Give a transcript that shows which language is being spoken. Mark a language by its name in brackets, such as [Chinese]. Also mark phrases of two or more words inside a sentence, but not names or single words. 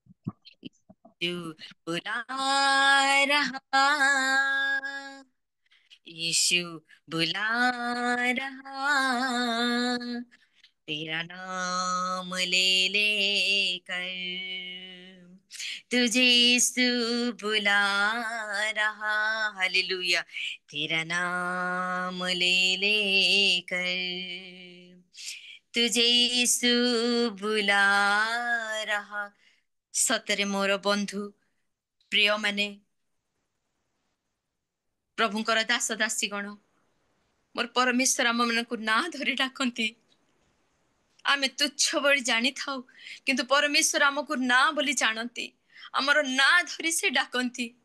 [Hindi] यीशु बुला रहा, यीशु बुला रहा, तेरा नाम ले लेकर तुझे यीशु बुला रहा, हालेलुया, तेरा नाम ले लेकर तुझे यीशु बुला रहा। [Odia] सତରେ ମୋର ବନ୍ଧୁ ପ୍ରିୟ ମାନେ, ପ୍ରଭୁଙ୍କର ଦାସ ଦାସୀ ଗଣ, ମୋର ପରମେଶ୍ୱର ଆମ ମାନଙ୍କୁ ନାଁ ଧରି ଡାକନ୍ତି। ଆମେ ତୁଚ୍ଛ ବୋଲି ଜାଣିଥାଉ, କିନ୍ତୁ ପରମେଶ୍ୱର ଆମକୁ ନାଁ ବୋଲି ଜାଣନ୍ତି, ଆମର ନାଁ ଧରି ସେ ଡାକନ୍ତି।